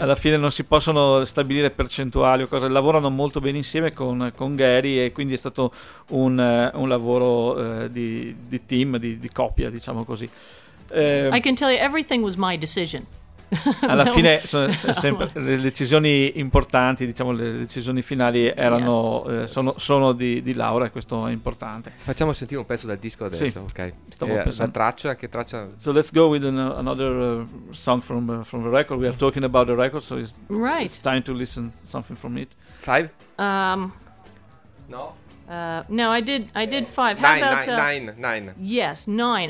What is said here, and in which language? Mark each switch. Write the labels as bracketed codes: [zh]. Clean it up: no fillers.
[it] Alla fine non si possono stabilire percentuali o cose. Lavorano molto bene insieme con Gary, e quindi è stato un lavoro di team, di coppia, diciamo così. [en] I can tell you everything was my decision. [it] Alla fine sono sempre le decisioni importanti, diciamo, le decisioni finali erano sono di Laura, e questo è importante. Facciamo sentire un pezzo dal disco adesso. Sì, ok. Stavo pensando. Che traccia? [en] So let's go with another song from the record. We are talking about the record, so it's time to listen something from it. Five? No, I did five. How nine, about nine? Yes, nine.